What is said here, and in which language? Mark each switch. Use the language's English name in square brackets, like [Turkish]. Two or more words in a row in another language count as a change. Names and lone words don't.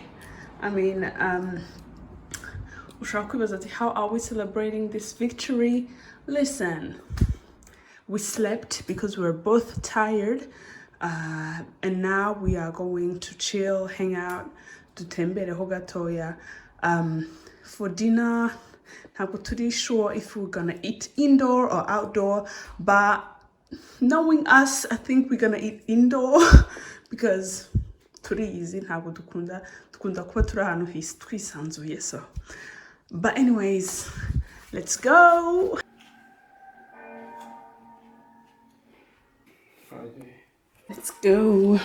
[English] I mean, how are we celebrating this victory? Listen, we slept because we were both tired, and now we are going to chill, hang out, [Kinyarwanda] dutembereho gatoya. [English] For dinner, [Kinyarwanda] ntabwo turi sure [English] if we're gonna eat indoor or outdoor, but knowing us, I think we're gonna eat indoor because [Kinyarwanda] turizi ntabwo dukunda kuba turi ahantu twisanzuye. [English] So but anyways, let's go. Let's go.